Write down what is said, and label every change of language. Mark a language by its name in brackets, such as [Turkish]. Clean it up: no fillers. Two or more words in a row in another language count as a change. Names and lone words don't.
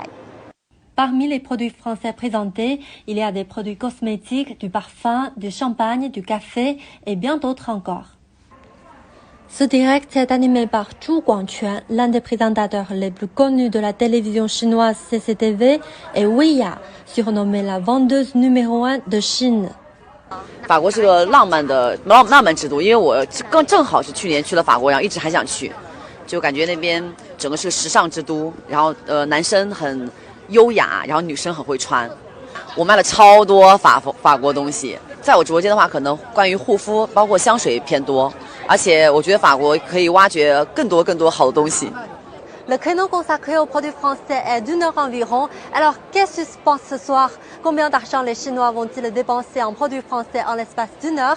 [French] Parmi les produits français présentés, il y a des produits cosmétiques, du parfum, du champagne, du café et bien d'autres encore. Ce direct est animé par Zhu Guangquan, l'un des présentateurs les plus connus de la télévision chinoise CCTV, et Weiya, surnommée la vendeuse numéro 1 de Chine. [Chinese] 法国是个浪漫之都，因为我正好是去年去了法国，然后一直还想去，就感觉那边整个是个时尚之都，然后男生很优雅，然后女生很会穿。我卖了超多法国东西，在我直播间的话，可能关于护肤包括香水偏多，而且我觉得法国可以挖掘更多好的东西。 [French] Le créneau consacré aux produits français est d'1 heure environ. Alors, qu'est-ce qui se passe ce soir? Combien d'argent les Chinois vont-ils dépenser en produits français en l'espace d'1 heure?